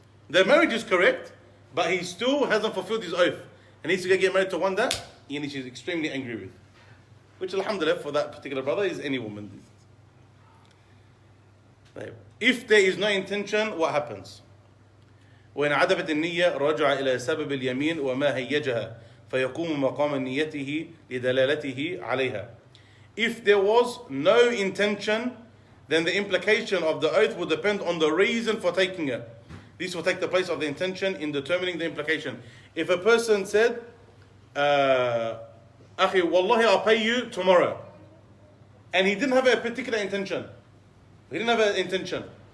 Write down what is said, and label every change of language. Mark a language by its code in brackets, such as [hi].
[en] Their marriage is correct, but he still hasn't fulfilled his oath. And he needs to get married to one that she's extremely angry with. Which, alhamdulillah, for that particular brother is any woman. If there is no intention, what happens? [ar] وإن عدمت النية رجع إلى سبب اليمين وما هيجها فيقوم مقام نيته لدلالته عليها. [en] If there was no intention, then the implication of the oath would depend on the reason for taking it. This will take the place of the intention in determining the implication. If a person said, Akhi, Wallahi, I'll pay you tomorrow, and he didn't have a particular intention. He didn't have an intention.